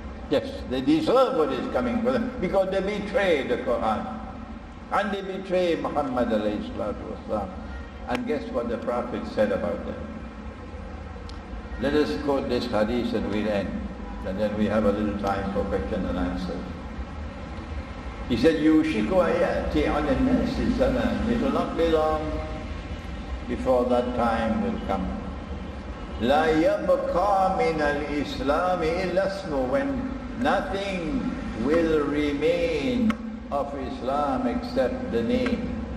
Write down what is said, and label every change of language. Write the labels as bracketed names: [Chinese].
[English] Yes, they deserve what is coming for them because they betray the Quran and they betray Muhammad alayhi salatu wasalam. And guess what the Prophet said about them? Let us quote this hadith and we'll end. And then we have a little time for question and answer. [Arabic] He said, يُوشِكُ أَيَأْتِي عَلَى النَّاسِ زَمَانٍ. [English] It will not be long before that time will come. [Arabic] لَا يَبْقَى مِنَ الْإِسْلَامِ إِلَّا اسْمُهُ, [English] when nothing will remain of Islam except the name.